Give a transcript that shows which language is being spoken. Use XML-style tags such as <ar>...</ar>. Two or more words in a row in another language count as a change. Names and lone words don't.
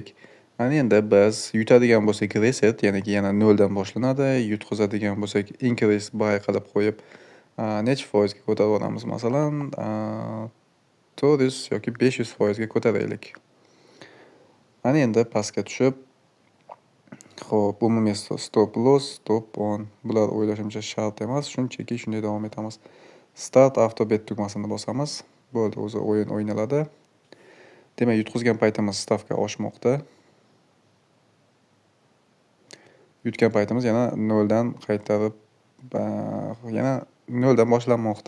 <uz>Mana endi biz yutadigan bo'lsak reset, ya'ni yana 0 dan boshlanadi. Yutqizadigan bo'lsak</uz> <en>increase buy</en> <uz>qilib qo'yib, necha foizga ko'tarib olamiz? Masalan, 400 yoki 500 foizga ko'taraylik. Mana endi pastga tushib, xo'p, umumiy</uz> <en>stop loss, stop on.</en> <uz>Bular o'ylashimcha shart emas, shunchaki shunday davom etamiz.</uz> <en>Start auto bet</en> <uz>tugmasini bosamiz. Bo'ldi, o'zi o'yin o'ynaladi. Demak, yutqizgan paytimiz stavka oshmoqda. Yutgan paytimiz yana 0 dan qaytarib, yana 0 dan boshlanmoqda.</uz>